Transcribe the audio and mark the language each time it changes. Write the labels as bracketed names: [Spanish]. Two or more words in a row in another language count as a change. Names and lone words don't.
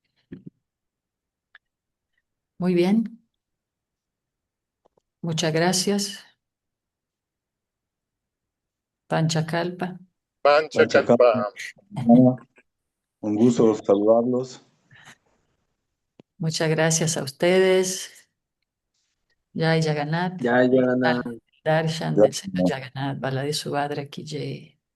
[Spanish] Muy bien, muchas gracias. Panchakalpa. Panchakalpa. Un gusto saludarlos. Muchas gracias a ustedes. [Hindi] Jai Jagannath. Jai Jagannath. [Spanish] Darshan del Señor Gracias. [Hindi] Jagannath, Bala de Subhadra Ki Jai.